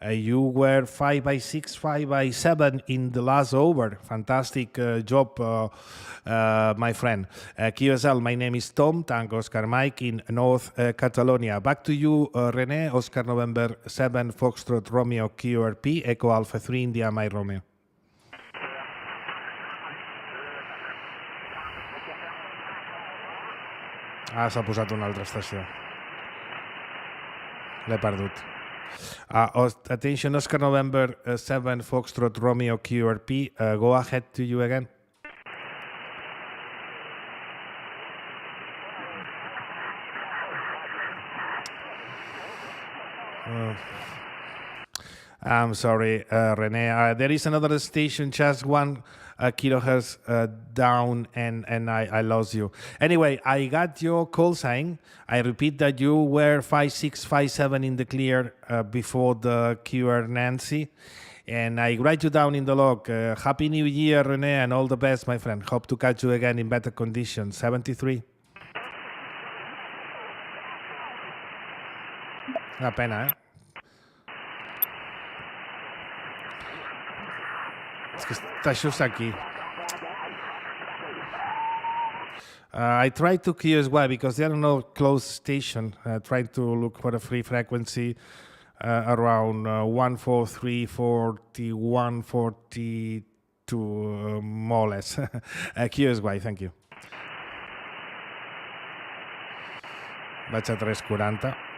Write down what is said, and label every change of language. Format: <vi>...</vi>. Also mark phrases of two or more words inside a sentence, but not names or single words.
<en>You were 5x6, 5x7 in the last over. Fantastic job, my friend. QSL, my name is Tom, Tango Oscar Mike in North Catalonia. Back to you, Rene, Oscar November 7, Foxtrot Romeo QRP, Echo Alpha 3, India Mike Romeo.</en> <ca>S'ha posat una altra estació. L'he perdut.</ca> <en>Attention, Oscar November 7, Foxtrot Romeo QRP. Go ahead to you again. I'm sorry, Rene. There is another station, just 1 kilohertz down, and I lost you. Anyway, I got your call sign. I repeat that you were 5.6, 5.7 in the clear before the QR Nancy. And I write you down in the log. Happy New Year, Rene, and all the best, my friend. Hope to catch you again in better conditions. 73.</en> <ca>Una pena, eh? És que està just aquí.</ca> <en>I tried to QSY because there are no close station. Trying to look for a free frequency around 143, 41, 42, more or less. QSY, thank you.</en> <ca>Vaig a 340.</ca>